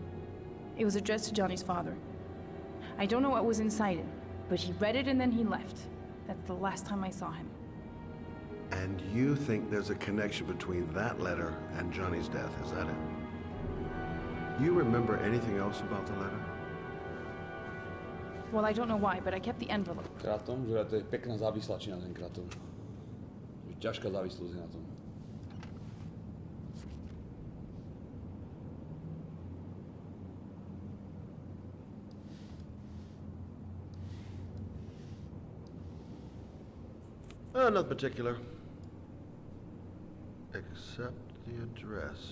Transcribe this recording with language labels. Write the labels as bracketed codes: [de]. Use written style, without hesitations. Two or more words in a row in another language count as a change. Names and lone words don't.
[en] It was addressed to Johnny's father. I don't know what was inside it, but he read it and then he left. That's the last time I saw him. And you think there's a connection between that letter and Johnny's death, is that it? You remember anything else about the letter? Well, I don't know why, but I kept the envelope. [sk] Kratom, že to je pekná závislačina ten kratom. Ťažká závislosť je na tom. [en] Not particular. Except the address.